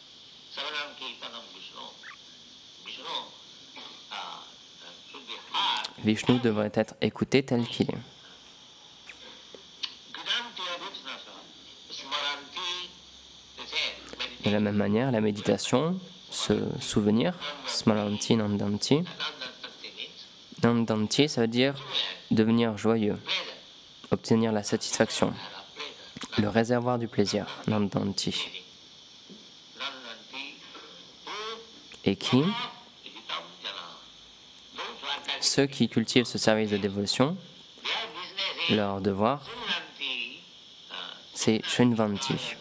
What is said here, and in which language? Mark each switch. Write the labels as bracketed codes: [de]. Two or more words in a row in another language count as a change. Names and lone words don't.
[fr] Vishnu devrait être écouté tel qu'il est. De la même manière, la méditation, se souvenir, [sa] स्मरन्ति नन्दन्ति. [fr] Nandanti, ça veut dire devenir joyeux, obtenir la satisfaction, le réservoir du plaisir, nandanti. Et qui? Ceux qui cultivent ce service de dévotion, leur devoir, c'est Shrinvanti.